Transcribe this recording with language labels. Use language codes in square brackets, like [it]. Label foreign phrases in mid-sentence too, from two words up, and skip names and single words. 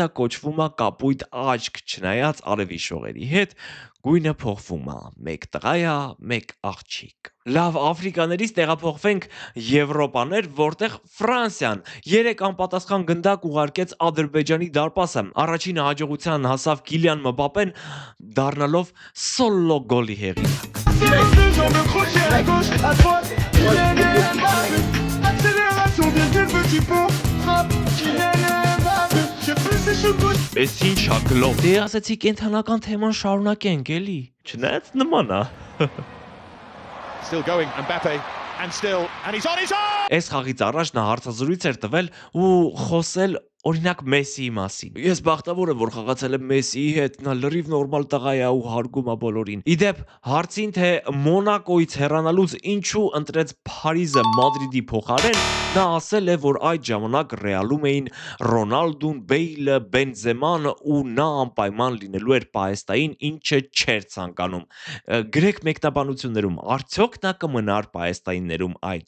[hy] կոչվում է Կապույտ աչք, չնայած արևի շողերի հետ գույնը փոխվում է, մեկ տղա է, մեկ աղջիկ։ Լավ, Աֆրիկաներից տեղափոխվենք Եվրոպաներ, որտեղ Ֆրանսիան 3 անպատասխան գնդակ ուղարկեց Ադրբեջանի դարպասը։ Առաջինը հաջողության հասավ Կիլիան Մբապեն, դառնալով սոլո գոլի հեղինակ։ Էս ինչ է գլոբ։ Դե ասեցի կենթանական թեման շարունակենք էլի։ Չնայած նման է։ [en] Still going Mbappe and he's on his own. [hy] Այս խաղից առաջ նա հարցազրույց էր տվել ու խոսել օրինակ Մեսսիի մասին։ Ես բախտավոր եմ, որ խաղացել եմ Մեսսիի հետ, նա լրիվ նորմալ տղա է ու հարգում է բոլորին։ Իդեպ հարցին թե Մոնակոից հեռանալուց ինչու ընտրեց Փարիզը Մադրիդի փոխարեն, նա ասել է, որ այդ ժամանակ Ռեալում էին Ռոնալդուն, Բեյլը, Բենզեման ու նա անպայման լինելու էր Պահեստային, ինչը չէր ցանկանում։ Գրեք մեկնաբանություններում, արդյոք նա կմնար Պահեստայիններում այդ